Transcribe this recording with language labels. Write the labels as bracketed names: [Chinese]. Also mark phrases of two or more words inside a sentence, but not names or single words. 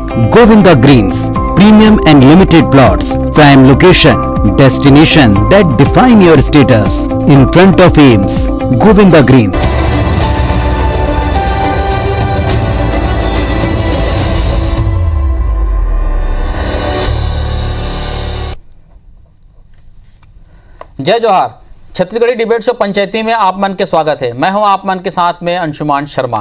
[English] Govinda Greens, premium and limited plots, prime location, destination that define your status. In front of Ames, Govinda Greens. [Chhattisgarhi] जय जोहार। छत्तीसगढ़ी डिबेट शो पंचायती में आप मन के स्वागत है। मैं हूं आप मन के साथ में अंशुमान शर्मा।